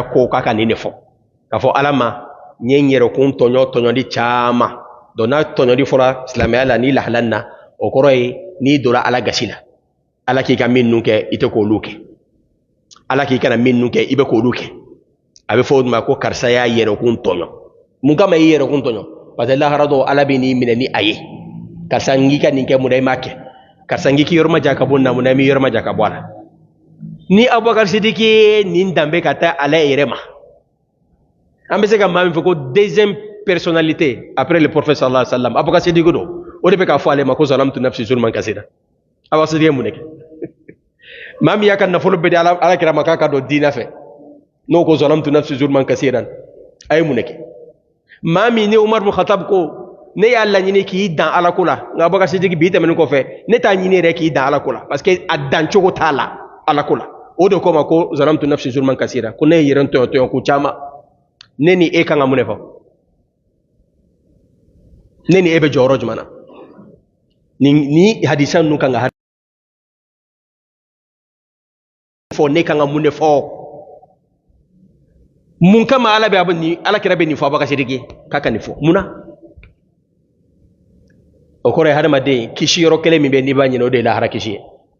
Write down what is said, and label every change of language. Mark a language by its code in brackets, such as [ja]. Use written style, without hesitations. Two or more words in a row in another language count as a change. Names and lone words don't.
[bm] ko k'a ka nin de fɔ k'a fɔ ala ma n ye n yɛrɛkun tɔɲɔli caman donc n'a tɔɲɔli fɔra silamɛya la ni lahala na o kɔrɔ ye n'i donna ala gasi la ala k'i ka minnu kɛ i tɛ k'olu kɛ ala k'i kana minnu kɛ i bɛ k'olu kɛ a bɛ fɔ o ma ko karisa y'a yɛrɛkun tɔɲɔ mun kama i yɛrɛkun tɔɲɔ parce que lahara dɔw ala bɛ n'i minɛ ni a ye karisa n k'i ka nin kɛ mun na i m'a kɛ karisa n k'i yɔrɔ ma jan ka bɔ nin na mun na i m'i yɔrɔ ma jan ka bɔ a la ni Abubakar Sidiki ye nin danbe ka taa ala yɛrɛ ma an bɛ se ka maa min fɔ ko [fr] deuxième personnalité après le prophète [ar] صلى الله عليه وسلم [bm] Abubakar Sidiki don o de bɛ k'a fɔ ale ma ko [ar] ظلمت نفسي ظلما كثيرا [bm] Abubakar Sidiki ye mun de kɛ maa min y'a ka nafolo bɛɛ di ala kira ma k'a ka don diinɛ fɛ n'o ko [ar] ظلمت نفسي ظلما كثيرا [bm] a ye mun de kɛ maa min ni Umar bin Khattab ko ne y'a laɲini k'i dan ala ko la nka Abubakar Sidiki bi tɛmɛnen kɔfɛ ne t'a ɲini yɛrɛ k'i dan ala ko la [fr] parce que [bm] a dan cogo t'a la ala ko la o de ko ma ko [ar] ظلمت نفسي ظلما كثيرا [bm] ko ne ye yɛrɛ tɔɲɔ ko caman ne ni e kan ka mun de fɔ ne ni e bɛ jɔyɔrɔ jumɛn na ni hadisa ninnu kan ka fɔ ne kan ka mun de fɔ mun kama ala kira bɛ nin fɔ Abubakar Sidiki k'a ka nin fɔ mun na o kɔrɔ ye hadamaden kisi yɔrɔ kelen min bɛ n'i b'a ɲini o de ye lahara kisi ye